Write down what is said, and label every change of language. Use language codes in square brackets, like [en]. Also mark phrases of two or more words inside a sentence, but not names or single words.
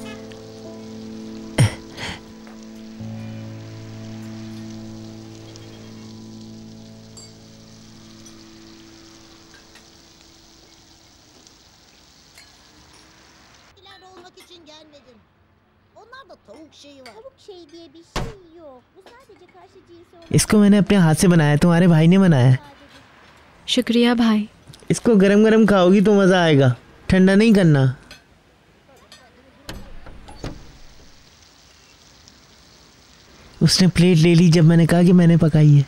[tr] olmak için gelmedim. Onlarda tavuk şeyi var. Tavuk şey diye bir şey yok. Bu sadece karşı cinsi olan... [hi] इसको मैंने अपने हाथ से बनाया, तुम्हारे भाई ने बनाया है। शुक्रिया भाई। इसको गरम गरम खाओगी तो मज़ा आएगा, ठंडा नहीं करना। उसने प्लेट ले ली जब मैंने कहा कि मैंने पकाई है।